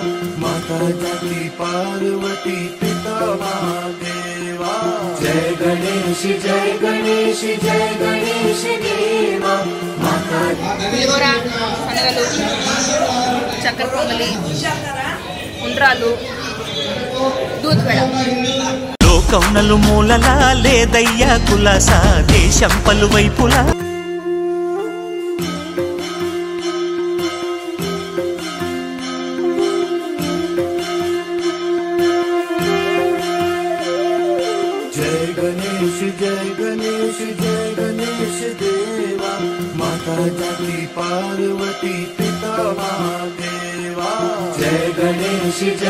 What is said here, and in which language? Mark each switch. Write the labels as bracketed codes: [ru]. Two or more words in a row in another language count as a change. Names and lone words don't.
[hi] माता जाकी पार्वती पिता महादेवा जय गणेश देवा माता [te] చక్కెర పొంగలి ఉండ్రాలు దూద్ పేడ లోకం నలుమూలలా లేదయ్యా కులాసా దేశం పలువైపులా [hi] जय गणेश देवा माता जाकी पार्वती पिता महादेवा जय गणेश